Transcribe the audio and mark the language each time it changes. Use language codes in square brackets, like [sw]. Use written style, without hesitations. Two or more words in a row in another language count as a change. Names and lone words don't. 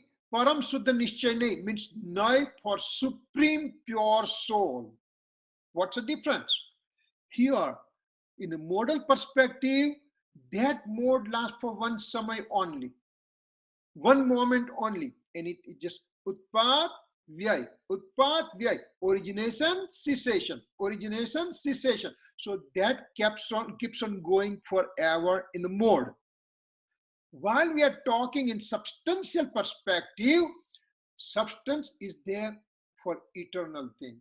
[sa] परम शुद्ध निश्चय [en] means Naya for supreme pure soul. What's the difference? Here, in a modal perspective, that mode lasts for one samay only, one moment only, and it just [sa] उत्पाद, व्यय. उत्पाद, व्यय. [en] Origination, cessation. Origination, cessation. So that keeps on going forever in the mode. While we are talking in substantial perspective, substance is there for eternal thing.